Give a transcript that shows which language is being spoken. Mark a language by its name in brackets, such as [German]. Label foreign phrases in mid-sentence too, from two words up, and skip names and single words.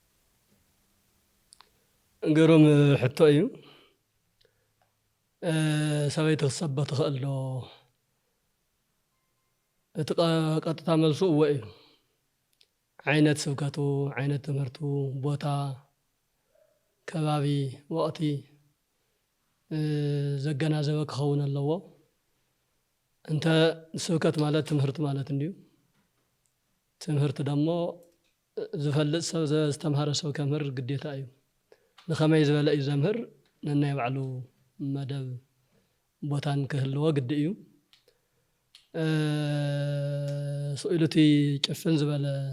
[Tigrinya] ግሩም ሕቶ እዩ። ሰበይቲ ክትሰብክ ትኽእል ዶ እቲ ቀጥታ መልሱ እወ እዩ። ዓይነት ስብከቱ ዓይነት ትምህርቱ ቦታ ከባቢ ወቅቲ ዘገናዘበ ክኸውን ኣለዎ። እንተ ስብከት ማለት ትምህርት ማለት እንዲሁ ትምህርት ደሞ ዝፈልጥ ሰብ ዝተምሃረ ሰብ ከምህር ግዴታ እዩ። ንኸመይ ዝበለ እዩ ዘምህር ነናይ ባዕሉ መደብ ቦታን ክህልዎ ግዲ እዩ። ስኢሉቲ ጭፍን ዝበለ